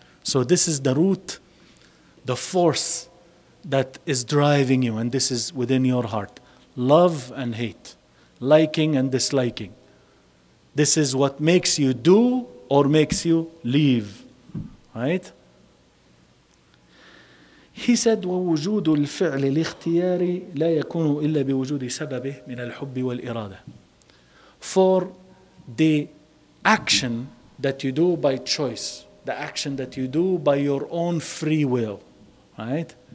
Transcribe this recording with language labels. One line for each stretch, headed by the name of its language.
English: So this is the root, the force that is driving you, and this is within your heart. Love and hate, liking and disliking. This is what makes you do or makes you leave. Right? He said,
Arabic: وَوُجُودُ الْفِعْلِ الْاخْتِيَارِ لَا يَكُونُ إِلَّا بِوُجُودِ سَبَبِهِ مِنَ الْحُبِّ وَالْإِرَادَةِ.
English: For the action that you do by choice, the action that you do by your own free will, right?